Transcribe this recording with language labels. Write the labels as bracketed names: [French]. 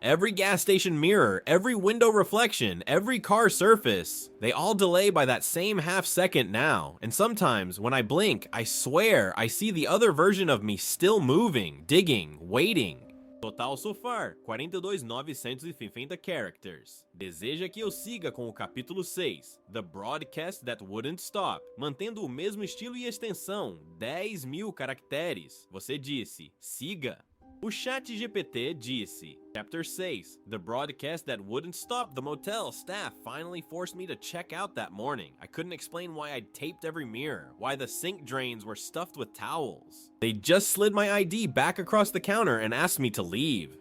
[English] Every gas station mirror, every window reflection, every car surface, they all delay by that same half second now. And sometimes, when I blink, I swear I see the other version of me still moving, digging, waiting. Total so far, 42,950 characters. [Portuguese] Deseja que eu siga com o capítulo 6, [English] The Broadcast That Wouldn't Stop, [Portuguese] mantendo o mesmo estilo e extensão, 10.000 caracteres. Você disse, siga. O chat GPT disse, [English] Chapter 6, The Broadcast That Wouldn't Stop. The motel staff finally forced me to check out that morning. I couldn't explain why I'd taped every mirror, why the sink drains were stuffed with towels. They just slid my ID back across the counter and asked me to leave.